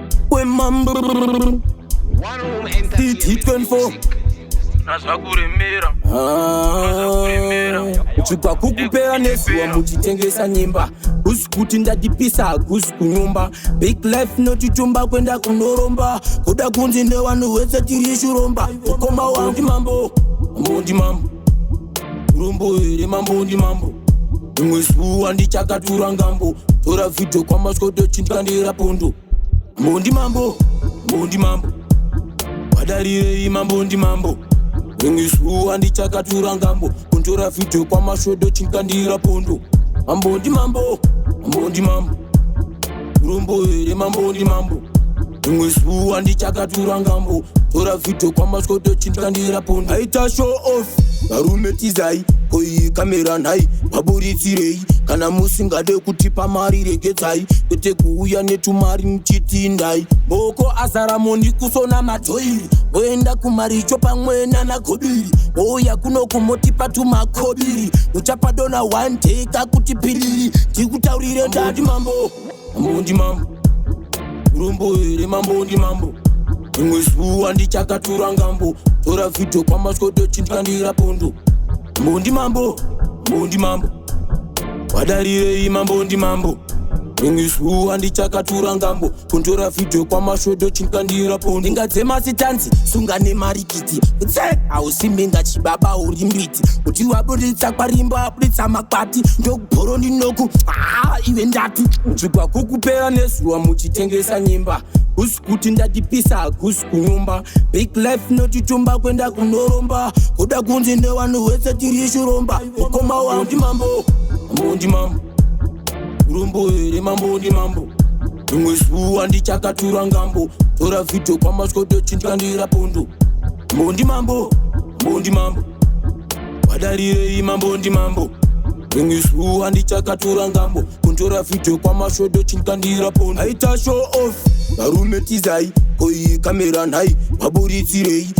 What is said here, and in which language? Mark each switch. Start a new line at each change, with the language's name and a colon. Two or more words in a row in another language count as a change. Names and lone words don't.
Shona: We mambo.
English: One Room Entertainment Hit, hit twenty-four. Music.
Shona: Nazwa kuremera. Ah. Nazwa kuremera. Uchigwa kukupera nezuwa muchitengesa nyemba. Kusi kuti ndadipisa, kusi kunyumba.
English: Big life
Shona: notitumba kwenda kunoromba. Kuda kunzi nevanhu vese tiri shuromba. Ukoma wangu ndi mambo. Mambo ndi mambo. Urombo here mambo ndi mambo. Rimwe zuwa ndichakatura ngambo. Tora vhidho kwamasvoto chindikandira pondo. Mambo ndi mambo. Mambo ndi mambo. Wadarirei mambo ndi mambo. Rimwe zuwa ndichakatura ngambo. Kundora vhidho kwamasvoto chindikandira pondo. Mambo ndi mambo. Mambo ndi mambo. Urombo here mambo ndi mambo. Rimwe zuwa ndichakatura ngambo. Tora vhidho kwamasvoto chindikandira pondo. Aita
English: show off.
Shona: Varume tizai. Ko iyi kamera nhai. Waburitsirei. Kana musingade kutipa mari regedzai. Kwete kuuya netumari muchitindai. Boko azara moni kusona matoiri. Oenda kumaricho pamwe nana gobiri. Ouya kuno kumoti patu makobiri. Uchapa dona
English: one take
Shona: akuti piliri. Ndikutaurire ndati mambo. Mambo ndi mambo. Urombo here mambo ndi mambo. Rimwe zuwa ndichakatura ngambo. Tora vhidho kwamasvoto chindikandira pondo. Mambo ndi mambo. Mambo ndi mambo. Wadarirei mambo ndi mambo. Rimwe zuwa ndichakatura ngambo. Kundora vhidho kwamasvoto chindikandira pondo. Ndingadzema sitanzi, sunga nemarikiti. Utse, hausi mbenga chibaba uri mbiti. Kuti waburitsa kwarimba, waburitsa makwati. Ndokubhoro ndinoku, ah, iwe ndatu. Uchigwa kukupera nezuwa muchitengesa nyemba. Kusi kuti ndadipisa, kusi kunyumba.
English: Big life
Shona: notitumba kwenda kunoromba. Kuda kunzi nevanhu vese tiri shuromba. Ukoma wangu ndi mambo. Mambo ndi mambo. Urombo here mambo ndi mambo. Rimwe zuwa ndichakatura ngambo. Tora vhidho kwamasvoto chindikandira pondo. Mambo ndi mambo. Mambo ndi mambo. Wadarirei mambo ndi mambo. Rimwe zuwa ndichakatura ngambo. Kundora vhidho kwamasvoto chindikandira pondo. Aita
English: show off.
Shona: Varume tizai. Ko iyi kamera nhai. Waburitsirei.